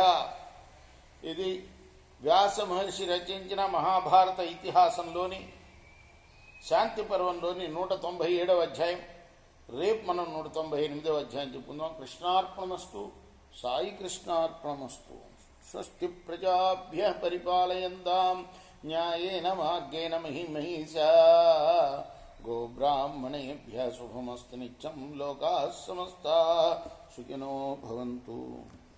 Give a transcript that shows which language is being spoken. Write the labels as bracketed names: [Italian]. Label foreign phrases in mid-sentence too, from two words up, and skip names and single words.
[Telugu] ఇది వ్యాస మహర్షి రచించిన మహాభారత ఇతిహాసంలోని శాంతి పర్వంలోని 197వ అధ్యాయం. రేపు మనం 198వ అధ్యాయం చెప్పుకుందాం. కృష్ణార్పణమస్తు. సాయి కృష్ణార్పణమస్తు. [Sanskrit] స్వస్తి ప్రజాభ్యః పరిపాలయంతాం న్యాయేన మార్గేణ మహిమహీషా. గోబ్రాహ్మణేభ్యः శుభమస్తు నిత్యం. లోకాః సమస్తాః సుఖినో భవంతు.